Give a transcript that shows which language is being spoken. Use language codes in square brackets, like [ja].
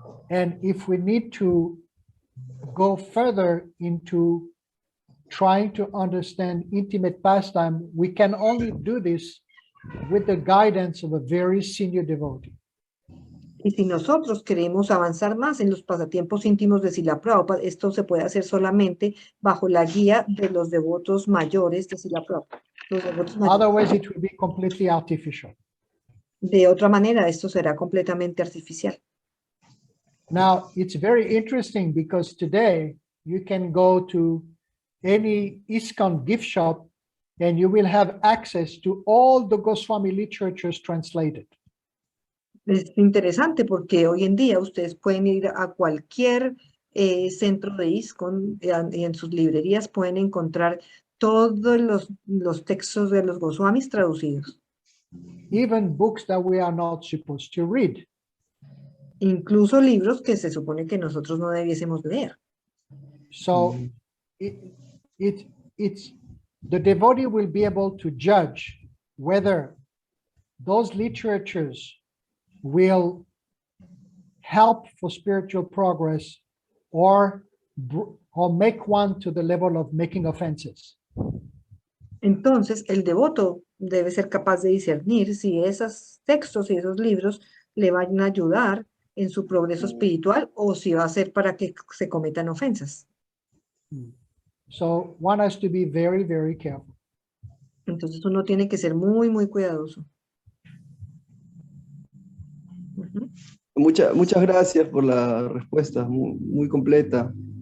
[en] And if we need to go further into trying to understand intimate pastime, we can only do this with the guidance of a very senior devotee. [es] Y si nosotros queremos avanzar más en los pasatiempos íntimos de Srila Prabhupada, esto se puede hacer solamente bajo la guía de los devotos mayores de Srila Prabhupada. Los devotos mayores. [en] Otherwise, it will be completely artificial. [es] De otra manera, esto será completamente artificial. [en] Now, it's very interesting because today you can go to any ISKCON gift shop and you will have access to all the Goswami literatures translated. [es] Es interesante porque hoy en día ustedes pueden ir a cualquier centro de ISKCON y en sus librerías pueden encontrar todos los textos de los Goswamis traducidos. [en] Even books that we are not supposed to read. [es] Incluso libros que se supone que nosotros no debiésemos leer. [en] So it's the devotee will be able to judge whether those literatures will help for spiritual progress or make one to the level of making offenses. [es] Entonces, el devoto debe ser capaz de discernir si esos textos y esos libros le van a ayudar en su progreso espiritual o si va a ser para que se cometan ofensas. [en] So one has to be very, very careful. [es] Entonces uno tiene que ser muy, muy cuidadoso. Muchas gracias por la respuesta, muy completa.